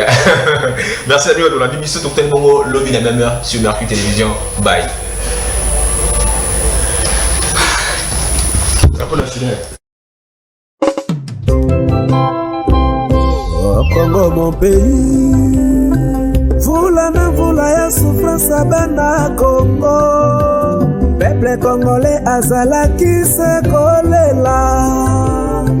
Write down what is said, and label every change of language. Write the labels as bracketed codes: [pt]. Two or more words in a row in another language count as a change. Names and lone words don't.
[fr] Merci Nabino, on a dit bisous tout le monde, lobby la même heure sur Mercure Télévision. Bye. Oh Congo mon pays, [ln] vula na vula ya souffrance bana Congo, [fr] peuple congolais [ln] azalaki se kolela.